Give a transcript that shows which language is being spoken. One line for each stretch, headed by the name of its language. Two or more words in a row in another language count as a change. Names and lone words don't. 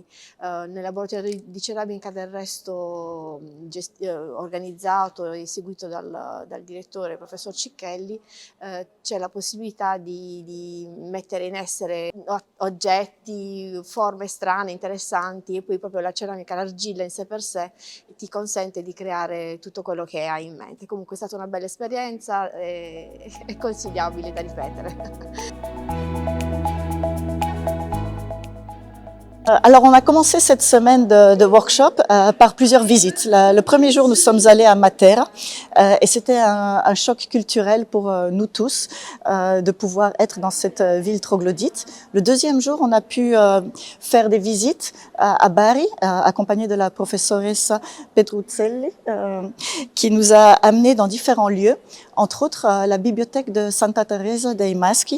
Italian: Nel laboratorio di ceramica del resto organizzato e seguito dal direttore, professor Cicchelli, c'è la possibilità di mettere in essere oggetti, forme strane, interessanti, e poi proprio la ceramica, l'argilla in sé per sé ti consente di creare tutto quello che hai in mente. Comunque è stata una bella esperienza e consigliabile da ripetere.
French: Alors, on a commencé cette semaine de workshop par plusieurs visites. Le premier jour, nous sommes allés à Matera et c'était un choc culturel pour nous tous de pouvoir être dans cette ville troglodyte. Le deuxième jour, on a pu faire des visites à Bari, accompagnés de la professoressa Petruccelli, qui nous a amenés dans différents lieux, entre autres la bibliothèque de Santa Teresa dei Maschi.